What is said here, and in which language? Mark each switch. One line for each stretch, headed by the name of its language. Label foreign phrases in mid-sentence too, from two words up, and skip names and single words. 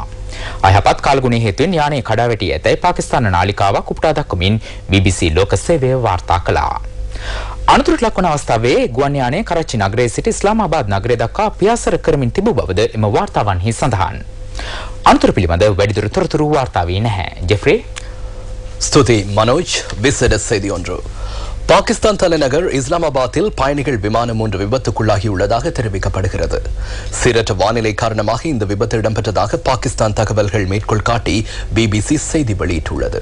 Sinhala: අයහපත් කාලගුණයේ හේතුවෙන් යානය කඩාවැටී ඇතැයි පාකිස්තාන නාලිකාවක් උපුටා දක්වමින් BBC ලෝක සේවය වාර්තා කළා. අනතුරට ලක්වන අවස්ථාවේ ගුවන් යානය කරච්චි නගරයේ සිට ඉස්ලාමාබාද් නගරය දක්වා පියාසර කරමින් තිබූ බවද එම වාර්තාවන්හි සඳහන්. අනතුර පිළිබඳ වැඩිදුර තොරතුරු වාර්තා වී නැහැ. ජෙෆ්රි
Tamil: ஸ்துதி மனோஜ். விசேட செய்தி ஒன்று. பாகிஸ்தான் தலைநகர் இஸ்லாமாபாத்தில் பயணிகள் விமானம் ஒன்று விபத்துக்குள்ளாகியுள்ளதாக தெரிவிக்கப்படுகிறது. சீரற்ற வானிலை காரணமாக இந்த விபத்து இடம்பெற்றதாக பாகிஸ்தான் தகவல்கள் மேற்கோள் காட்டி BBC செய்தி வெளியிட்டுள்ளது.